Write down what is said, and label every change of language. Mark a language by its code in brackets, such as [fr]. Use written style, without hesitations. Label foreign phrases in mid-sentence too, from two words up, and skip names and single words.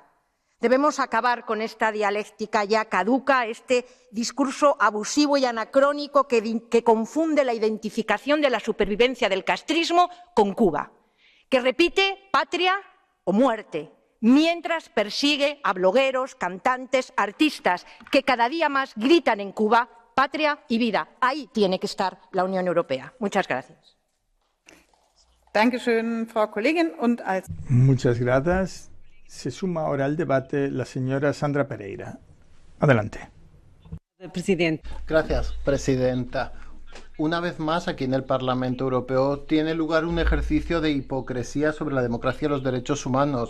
[es] Debemos acabar con esta dialéctica ya caduca, este discurso abusivo y anacrónico que confunde la identificación de la supervivencia del castrismo con Cuba, que repite patria o muerte, mientras persigue a blogueros, cantantes, artistas que cada día más gritan en Cuba patria y vida. Ahí tiene que estar la Unión Europea. Muchas gracias. [de] Dankeschön, Frau Kollegin. Und als [es] Muchas gracias. Se suma ahora al debate la señora Sandra Pereira. Adelante. Gracias, presidenta. una vez más, aquí en el Parlamento Europeo tiene lugar un ejercicio de hipocresía sobre la democracia y los derechos humanos.